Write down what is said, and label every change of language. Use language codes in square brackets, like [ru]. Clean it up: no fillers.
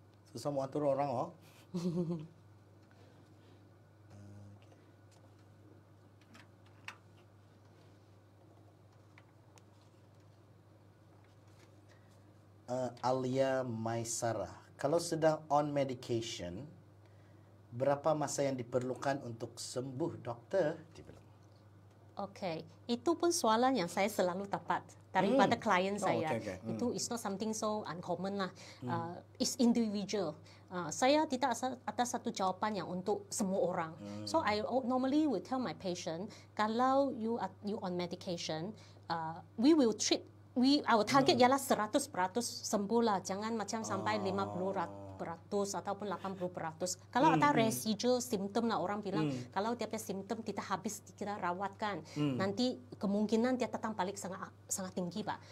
[ms] Susah mau atur orang Alia Maisara, kalau sedang on medication, berapa masa yang diperlukan untuk sembuh, dokter? Okey, itu pun soalan yang saya selalu dapat daripada klien saya. [en] Okay. Itu is not something so uncommon lah. It's individual. [ms] Saya tidak ada satu jawapan yang untuk semua orang. [en] So I normally will tell my patient, kalau you on medication, we will treat. Our target [ms] ialah 100% sembuh lah. Jangan macam sampai 50% ataupun 80%. Kalau ada residual symptom lah, orang bilang kalau dia punya symptom kita habis kita rawatkan, nanti kemungkinan dia datang balik sangat tinggi Pak.